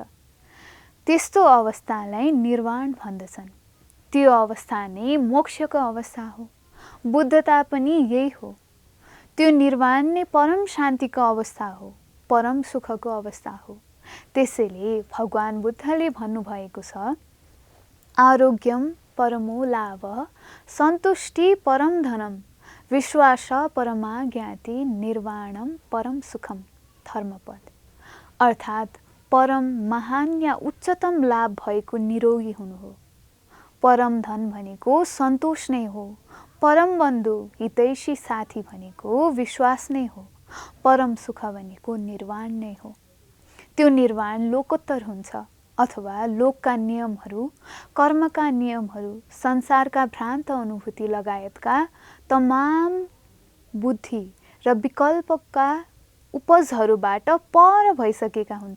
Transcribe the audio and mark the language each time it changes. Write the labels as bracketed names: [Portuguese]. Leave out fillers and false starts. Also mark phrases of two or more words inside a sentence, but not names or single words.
[Nepali] त्यस्तो अवस्थालाई निर्वाण भन्दछन्। त्यो अवस्था नै मोक्षको अवस्था हो। बुद्धता पनि यही हो। त्यो निर्वाण नै परम शान्तिको अवस्था हो, परम सुखको अवस्था हो। त्यसैले भगवान बुद्धले भन्नुभएको छ, [Pali] आरोग्यम परमो लाभः, सन्तुष्टि परम धनम, विश्वास परमा ज्ञाति, निर्वाणम परम सुखम। [Nepali] धर्मपद। अर्थात् परम महान या उच्चतम लाभ भएको निरोगी हुनु हो। परम धन भनेको सन्तोष नै हो। परम बन्धु, हितैषी साथी भनेको विश्वास नै हो। परम सुख भनेको निर्वाण नै हो। त्यो निर्वाण लोकोत्तर हुन्छ अथवा लोकका नियमहरू, कर्मका नियमहरू, संसारका भ्रान्त अनुभूति लगायतका तमाम बुद्धि र विकल्पका उपजहरूबाट पर भइसकेका हुन्छ।